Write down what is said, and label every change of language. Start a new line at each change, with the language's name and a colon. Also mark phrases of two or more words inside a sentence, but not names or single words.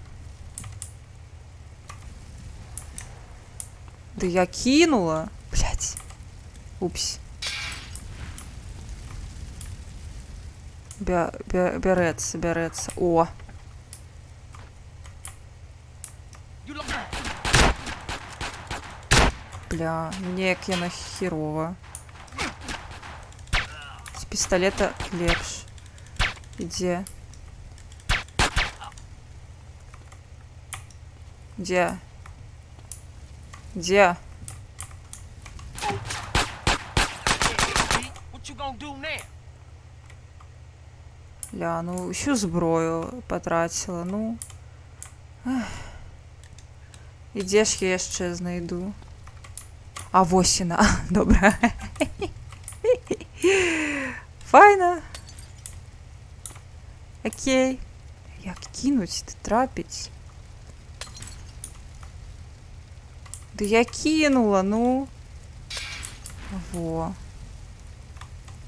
Russian: Да я кинула. Блядь. Упс. Берется. О.
Belarusian: Бля, мне як яна херова. З пісталета лепш.
Russian: Где? Где? Где? Ля, ну всю зброю потратила, ну.
Belarusian: І дзе ж я яшчэ знайду? А вось яна, добра. Файна. Окей. Як кинуть, ты трапіць?
Russian: Да я кинула, ну. Во.